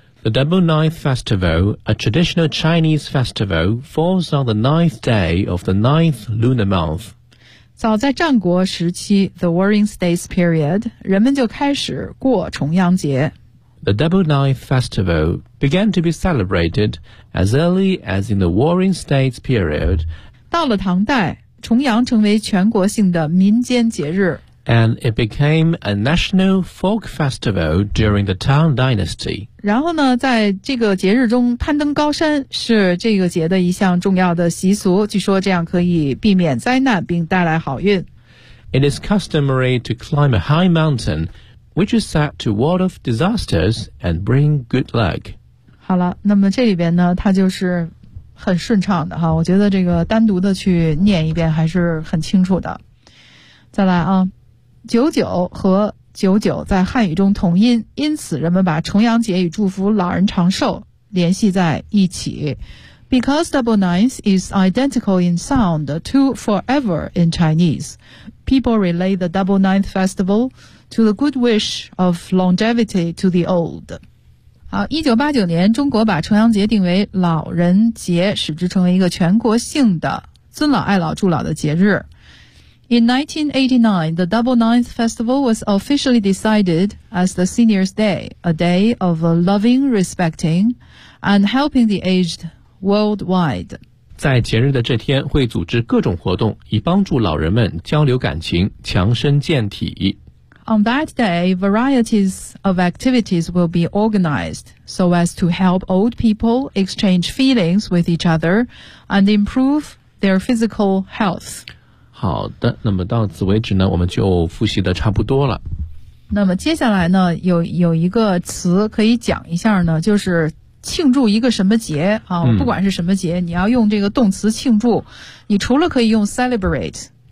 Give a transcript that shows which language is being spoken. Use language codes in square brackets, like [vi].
[en] The Double Ninth Festival, a traditional Chinese festival, falls on the ninth day of the ninth lunar month. [zh] 早在战国时期 The Warring States Period 人们就开始过重阳节 [en] The Double Ninth Festival began to be celebrated as early as in the Warring States Period [zh] 到了唐代重阳成为全国性的民间节日 [en] And it became a national folk festival during the Tang Dynasty [zh] 然后呢在这个节日中攀登高山是这个节的一项重要的习俗据说这样可以避免灾难并带来好运 [en] It is customary to climb a high mountain which is said to ward off disasters and bring good luck [zh] 好了那么这里边呢它就是很顺畅的哈，我觉得这个单独的去念一遍还是很清楚的再来啊九九和九九在汉语中同音因此人们把重阳节与祝福老人长寿联系在一起 [en] Because double ninth is identical in sound to forever in Chinese People relay the double ninth festival to the good wish of longevity to the old [zh] 好1989年中国把重阳节定为老人节使之成为一个全国性的尊老爱老助老的节日。 [en] In 1989, the Double Ninth Festival was officially decided as the Seniors Day, a day of loving, respecting, and helping the aged worldwide. [zh] 在节日的这天会组织各种活动以帮助老人们交流感情强身健体。 [en] On that day, varieties of activities will be organized so as to help old people exchange feelings with each other and improve their physical health. [zh] 好的，那么到此为止呢，我们就复习的差不多了。那么接下来呢，有一个词可以讲一下呢，就是庆祝一个什么节啊、嗯？不管是什么节，你要用这个动词庆祝，你除了可以用 celebrate。